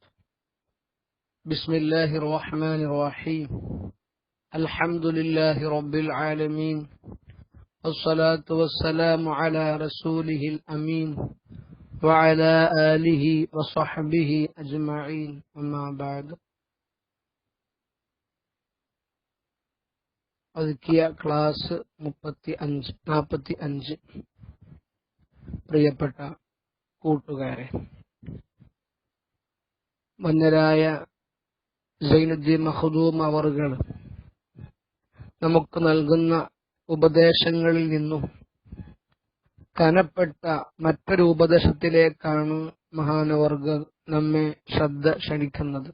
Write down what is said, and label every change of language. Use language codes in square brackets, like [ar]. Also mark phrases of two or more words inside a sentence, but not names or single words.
[ar] بسم الله الرحمن الرحيم. الحمد لله رب العالمين، والصلاة والسلام على رسوله الأمين وعلى آله وصحبه أجمعين. أما بعد. [ml] ഒതുക്കിയ ക്ലാസ് 45 പ്രിയപ്പെട്ട കൂട്ടുകാരെ, മന്നരായ സൈനുദ്ദീൻ മഖ്ദൂം അവറുകൾ നമുക്ക് നൽകുന്ന ഉപദേശങ്ങളിൽ നിന്നും കനപ്പെട്ട മറ്റൊരു ഉപദേശത്തിലേക്കാണ് മഹാനവർകൾ നമ്മെ ശ്രദ്ധ ക്ഷണിക്കുന്നത്.